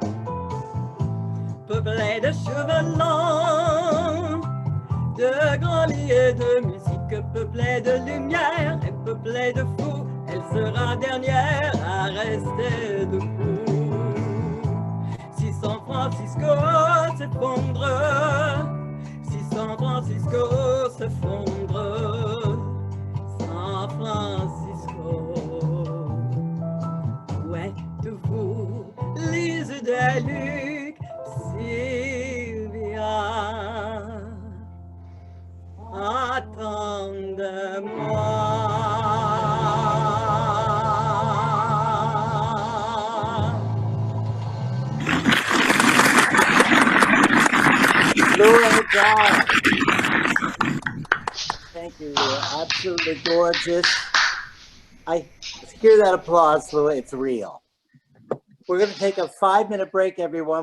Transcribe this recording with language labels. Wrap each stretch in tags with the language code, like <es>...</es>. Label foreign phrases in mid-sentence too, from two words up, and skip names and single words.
<fr>Peuplée de cheveux longs, de grands lits et de musique, peuplée de lumière et peuplée de fous, elle sera dernière à rester debout. Si San Francisco s'effondre, si San Francisco s'effondre, San Francisco, où êtes-vous, les yeux des Lucs, Sylvia? Attendez-moi. Laura Dahl.</fr> <en>Thank you, Laura. Absolutely gorgeous. I hear that applause, Laura. It's real. We're going to take a 5-minute break, everyone.</en>